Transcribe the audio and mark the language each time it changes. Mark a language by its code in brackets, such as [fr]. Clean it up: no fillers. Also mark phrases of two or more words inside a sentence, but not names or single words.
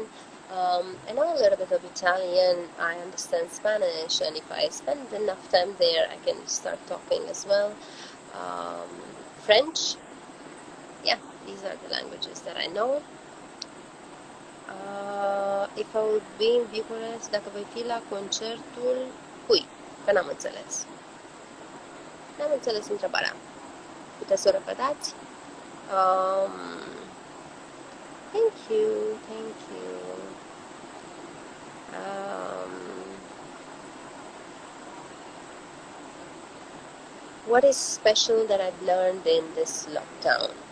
[en] I know a little bit of Italian. I understand Spanish, and if I spend enough time there, I can start talking as well. French. Yeah, these are the languages that I know. If I would be in Bucharest, [ro] dacă voi fi la concertul cui? Că n-am înțeles. N-am înțeles întrebarea. Puteți să o repetați? [en] Thank you, thank you. What is special that I've learned in this lockdown?